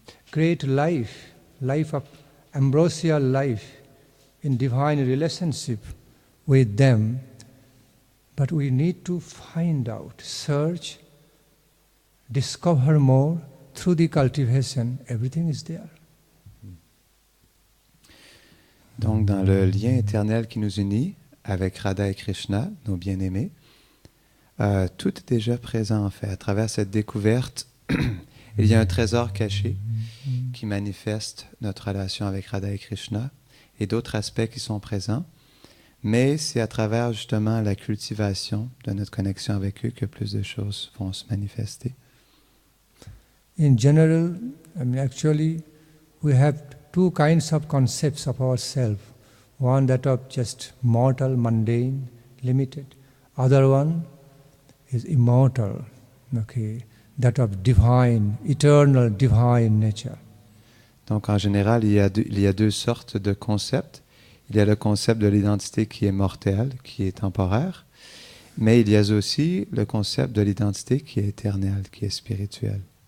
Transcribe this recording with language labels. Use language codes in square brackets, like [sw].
[en] great life of ambrosial life in divine relationship with them. But we need to find out, search, discover more through the cultivation. Everything is there. [fr] Donc, dans le lien éternel qui nous unit avec Radha et Krishna, nos bien-aimés, tout est déjà présent, en fait. À travers cette découverte, il y a un trésor caché qui manifeste notre relation avec Radha et Krishna et d'autres aspects qui sont présents. Mais c'est à travers, justement, la cultivation de notre connexion avec eux que plus de choses vont se manifester. [en] In general, actually, we have two kinds of concepts of ourselves. One that of just mortal, mundane, limited. Other one is immortal, okay, that of divine, eternal, divine nature. [fr] Donc en général, il y a deux sortes de concepts. Il y a le concept de l'identité qui est mortelle, qui est temporaire, mais il y a aussi le concept de l'identité qui est éternelle, qui est spirituelle.